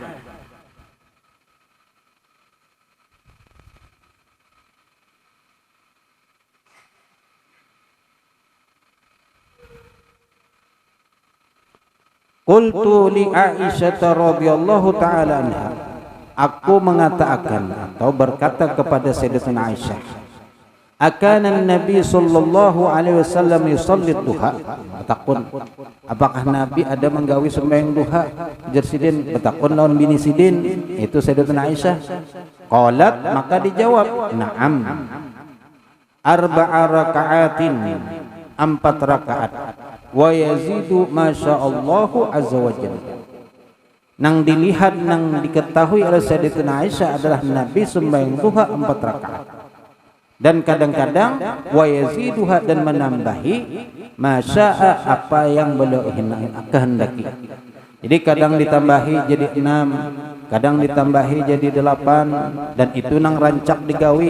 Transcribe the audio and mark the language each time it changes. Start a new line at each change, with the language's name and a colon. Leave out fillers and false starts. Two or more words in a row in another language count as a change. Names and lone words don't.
Arabic: قلت لعائشة رضي الله تعالى عنها,
Indonesian: aku mengatakan atau berkata kepada Sayyidatina Aisyah,
Arabic: أكان النبي صلى الله عليه وسلم يصلي الضحى.
Banjar: Takun, apakah Nabi ada menggawi sembahyang duha? Jar sidin, betakun lawan bini sidin, itu Sayyidatina Aisyah.
Indonesian: Qalat, maka dijawab, na'am.
Arabic: أربع ركعات, 4 rakaat. ويزيد ما شاء الله عز وجل.
Banjar: Nang dilihat, nang diketahui oleh Sayyidatina Aisyah adalah Nabi sembahyang duha 4 rakaat.
Indonesian: Dan kadang-kadang
Arabic: ويزيدها,
Indonesian: dan menambahi masya'a, apa yang beliau kehendaki.
Banjar: Jadi kadang ditambahi jadi 6, kadang ditambahi jadi 8, dan itu nang rancak digawi.